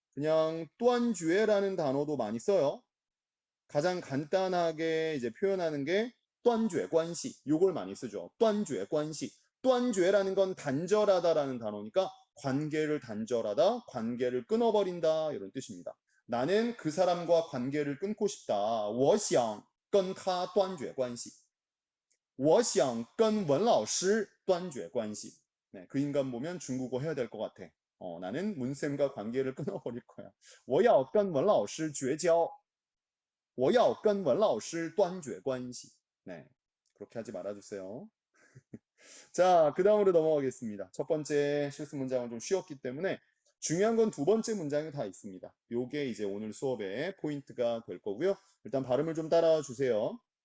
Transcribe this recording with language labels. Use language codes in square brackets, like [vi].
[ko] 그냥 또한주에라는 단어도 많이 써요. 가장 간단하게 이제 표현하는 게断绝 관시. 요걸 많이 쓰죠. 断绝 관시. 断绝라는 건 단절하다라는 단어니까 관계를 단절하다, 관계를 끊어버린다 이런 뜻입니다. 나는 그 사람과 관계를 끊고 싶다. [zh] 我想跟他断绝 关系. 我想跟文老师断绝 关系. [ko] 네, 그 인간 보면 중국어 해야 될 것 같아. 나는 문쌤과 관계를 끊어버릴 거야. [zh] 我要跟文老师绝交. 我要跟文老师断绝关系. [ko] 네, 그렇게 하지 말아주세요. 자, 그 다음으로 넘어가겠습니다. 첫 번째 실수 문장은 좀 쉬웠기 때문에 중요한 건 두 번째 문장이 다 있습니다. 요게 이제 오늘 수업의 포인트가 될 거고요. 일단 발음을 좀 따라와 주세요.